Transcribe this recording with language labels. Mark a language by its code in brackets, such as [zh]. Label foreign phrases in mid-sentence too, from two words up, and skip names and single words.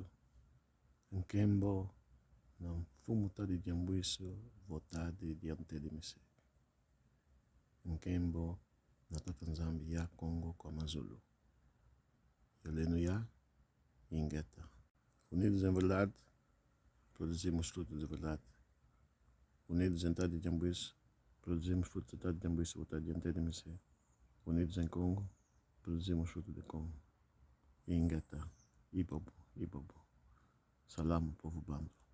[kg] Nkembo na mfumu tadi diambuiso votadi diante de mise. Nkembo na tatanzambi ya Congo kwa Mazulu. Yoleno ya Ingeta. [pt] Unidos em verdade, produzimos frutos de verdade. Unidos em tadi diambuiso, produzimos frutos de [kg] tadi diambuiso votadi diante de mise. [pt] Unidos em Congo, produzimos fruto de Congo. [kg] Ingeta, Ibobo. Salamo, [pt] povo bando.